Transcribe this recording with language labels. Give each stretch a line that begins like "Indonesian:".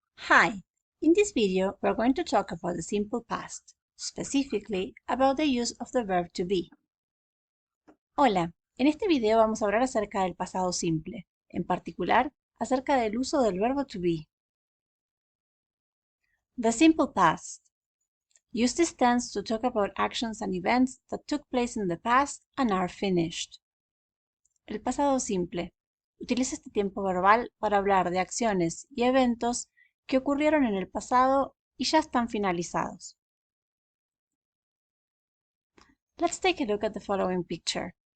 English: Hi, in this video we're going to talk about the simple past, specifically about the use of the verb to be.
Spanish: Hola, en este video vamos a hablar acerca del pasado simple, en particular acerca del uso del verbo to be.
English: The simple past. Use this tense to talk about actions and events that took place in the past and are finished.
Spanish: El pasado simple. Utiliza este tiempo verbal para hablar de acciones y eventos que ocurrieron en el pasado y ya están finalizados.
English: Let's take a look at the following picture.